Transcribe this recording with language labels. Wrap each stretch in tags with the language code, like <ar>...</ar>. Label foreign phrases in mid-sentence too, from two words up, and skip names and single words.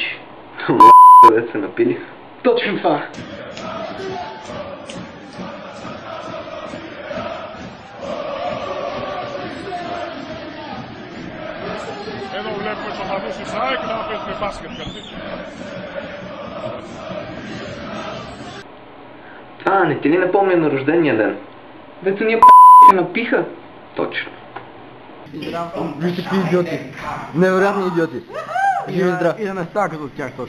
<bg>Къде се напили? Точно това.</bg> <el>Εδώ βλέπουμε τους οπαδούς της ΑΕΚ να παίζουν μπάσκετ κάτι.</el> <bg>Това не ти ли напомня на рождения ден? Дето ние се напиха. Точно. Вижте какви идиоти. Невероятни идиоти. Живи здрав. И да не става като тях точно.</bg>